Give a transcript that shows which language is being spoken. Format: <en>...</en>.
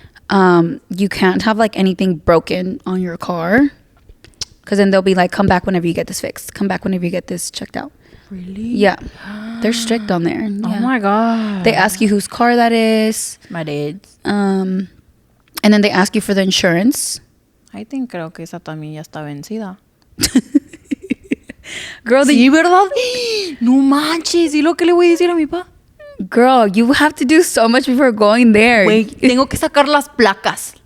<en>You can't have like anything broken on your car, because then they'll be like, come back whenever you get this fixed. Come back whenever you get this checked out. Really? Yeah. They're strict on there. Oh Yeah. my God. They ask you whose car that is. My dad's. And then they ask you for the insurance. I think</en> <es>creo que esa también ya está vencida.</es> <en>Girl,</en> <es>Sí, ¿verdad? No manches. ¿Y lo que le voy a decir a mi papá?</es> <en>girl, you have to do so much before going there.</en> <es>Güey, tengo que sacar las placas.</es>